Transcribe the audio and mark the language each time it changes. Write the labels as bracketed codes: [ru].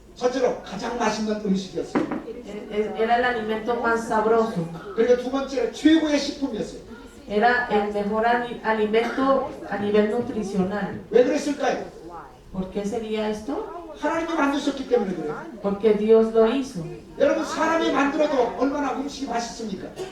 [ko] 첫째로 가장 맛있는 음식이었어요. [es] Era el alimento más sabroso. [ko] 그리고 두 번째로 최고의 식품이었어요. [es] Era el mejor alimento a nivel nutricional. [ko] 왜 그랬을까요? [es] ¿Por qué sería esto? [ko] 하나님이 만드셨기 때문에 그래요. [es] Porque Dios lo hizo. [ko] 여러분 사람이 만들어도 얼마나 음식이 맛있습니까?